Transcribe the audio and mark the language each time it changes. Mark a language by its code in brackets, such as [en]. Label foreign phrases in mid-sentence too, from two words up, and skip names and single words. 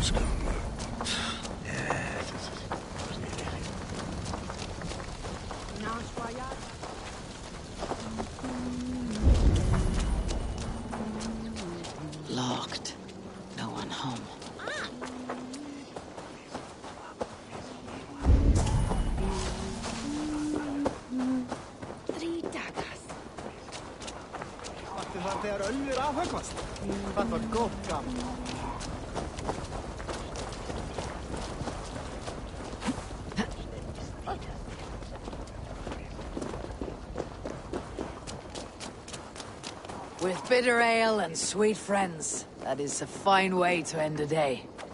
[en] Locked. No one home. Three daggers. [is] Áttu þar þegar ölfur afhöggvast? Það var gott gaman. [en] With bitter ale and sweet friends, that is a fine way to end a day.